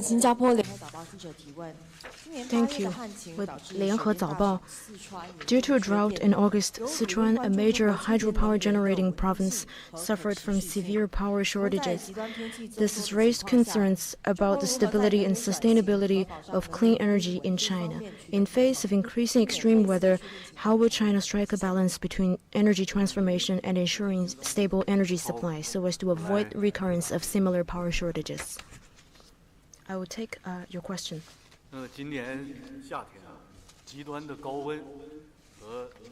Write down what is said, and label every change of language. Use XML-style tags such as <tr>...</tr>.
<zh>新加坡联合早报记者提问。</zh> <en>Thank you. With 联合早报, due to a drought in August, Sichuan, a major hydropower generating province, suffered from severe power shortages. This has raised concerns about the stability and sustainability of clean energy in China. In face of increasing extreme weather, how will China strike a balance between energy transformation and ensuring stable energy supply so as to avoid recurrence of similar power shortages? I will take your question.</en> <zh>今年夏天极端的高温和</zh>